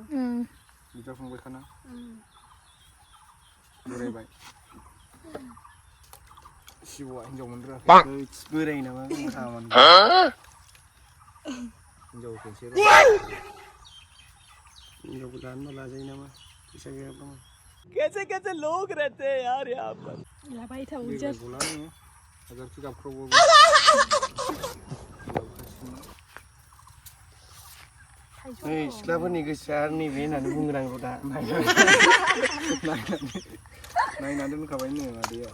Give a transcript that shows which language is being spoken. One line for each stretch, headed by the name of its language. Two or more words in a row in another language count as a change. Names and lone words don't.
Bodo: बिदा फंबायखाना बोरायबाय सिब'आ हिनजाव मोननो रोङाखै बोराय नामा हिनजावखौसो हिनजावखौ लानो लाजायो नामा फैसा गैयाब्ला
Hindi: कैसे लोग रहते हैं यार यहाँ पर
Bodo: लाबाय थावो गला नोङो हाजारखि गाबख्रावबाबो सिख्लाफोरनि गोसोआ नैबे होननानै बुंग्रांगौ दा नायनानै दोनखाबाय नो आदैया